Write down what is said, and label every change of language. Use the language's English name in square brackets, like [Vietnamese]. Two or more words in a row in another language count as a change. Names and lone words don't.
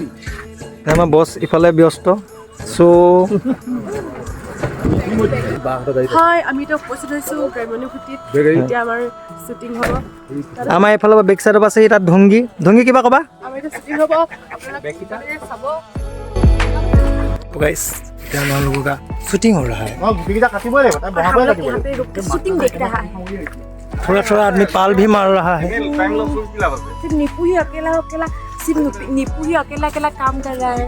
[Assamese] আমাৰ বছ ইফালে ব্যস্ত চ' হয় আমি এতিয়া উপস্থিত হৈছোঁ গ্ৰাম্যানুভূতিত এতিয়া আমাৰ শ্বুটিং হ'ব আমাৰ এইফালৰ পৰা [English] back sideৰ [Assamese] পৰা আছে তাত ধুংগি কিবা ক'বা আমাৰ এতিয়া শ্বুটিং হ'ব আপোনালোকে চাব [Hindi] गाइस क्या हम लोगों का शूटिंग हो रहा है शूटिंग देख रहा है थोड़ा थोड़ा आदमी पाल भी मार रहा है सिर्फ नीपू ही अकेला सिर्फ नीपू ही अकेला काम कर रहा है